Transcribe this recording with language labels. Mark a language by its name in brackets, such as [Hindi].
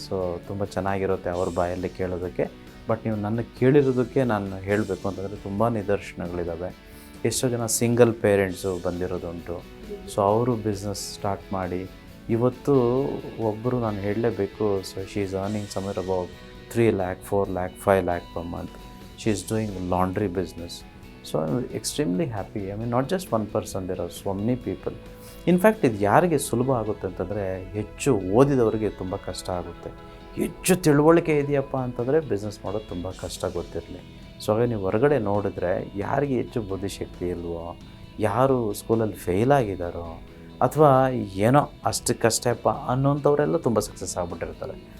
[Kannada] So ತುಂಬ ಚೆನ್ನಾಗಿರುತ್ತೆ ಅವ್ರ ಬಾಯಲ್ಲಿ ಕೇಳೋದಕ್ಕೆ. ಬಟ್ ನೀವು ನನ್ನ ಕೇಳಿರೋದಕ್ಕೆ ನಾನು ಹೇಳಬೇಕು ಅಂತಂದರೆ ತುಂಬ ನಿದರ್ಶನಗಳಿದ್ದಾವೆ. ಎಷ್ಟೋ ಜನ ಸಿಂಗಲ್ ಪೇರೆಂಟ್ಸು ಬಂದಿರೋದುಂಟು. ಸೊ ಅವರು ಬಿಸ್ನೆಸ್ ಸ್ಟಾರ್ಟ್ ಮಾಡಿ ಇವತ್ತು ಒಬ್ಬರು ನಾನು ಹೇಳಲೇಬೇಕು. [English] So she is earning somewhere about 3 lakh, 4 lakh, 5 lakh per month. She is doing laundry business. So I'm extremely happy. I mean, not just one person, there are so many people. In fact, [Kannada] ಇದು ಯಾರಿಗೆ ಸುಲಭ ಆಗುತ್ತೆ ಅಂತಂದರೆ ಹೆಚ್ಚು ಓದಿದವರಿಗೆ ತುಂಬ ಕಷ್ಟ ಆಗುತ್ತೆ. ಹೆಚ್ಚು ತಿಳುವಳಿಕೆ ಇದೆಯಪ್ಪ ಅಂತಂದರೆ ಬಿಸ್ನೆಸ್ ಮಾಡೋದು ತುಂಬ ಕಷ್ಟ ಗೊತ್ತಿರಲಿ. ಸೊ ಹಾಗೆ ನೀವು ಹೊರಗಡೆ ನೋಡಿದ್ರೆ ಯಾರಿಗೆ ಹೆಚ್ಚು ಬುದ್ಧಿಶಕ್ತಿ ಇಲ್ವೋ, ಯಾರು ಸ್ಕೂಲಲ್ಲಿ ಫೇಲ್ ಆಗಿದ್ದಾರೋ, ಅಥವಾ ಏನೋ ಅಷ್ಟಕ್ಕಷ್ಟೇಪ್ಪ ಅನ್ನೋಂಥವರೆಲ್ಲ ತುಂಬ ಸಕ್ಸಸ್ ಆಗಿಬಿಟ್ಟಿರ್ತಾರೆ.